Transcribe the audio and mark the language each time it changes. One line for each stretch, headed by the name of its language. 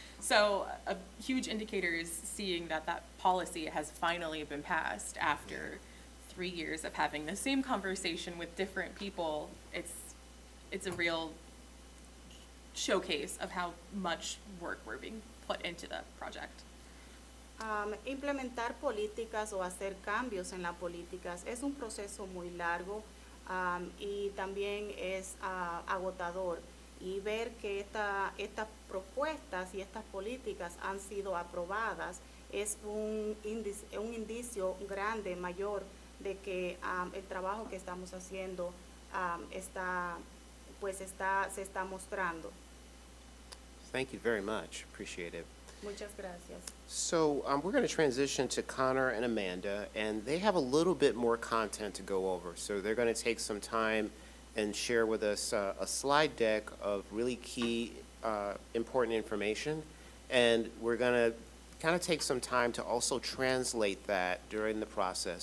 English: So a huge indicator is seeing that policy has finally been passed after 3 years of having the same conversation with different people. It's a real showcase of how much work we're being put into the project.
Spanish: Implementar políticas o hacer cambios en las políticas es un proceso muy largo y también es agotador. Y ver que estas propuestas y estas políticas han sido aprobadas es un indicio grande, mayor, de que el trabajo que estamos haciendo se está mostrando.
English: Thank you very much. Appreciate it.
Spanish: Muchas gracias.
English: So we're going to transition to Connor and Amanda, and they have a little bit more content to go over. So they're going to take some time and share with us a slide deck of really key important information, and we're going to kind of take some time to also translate that during the process.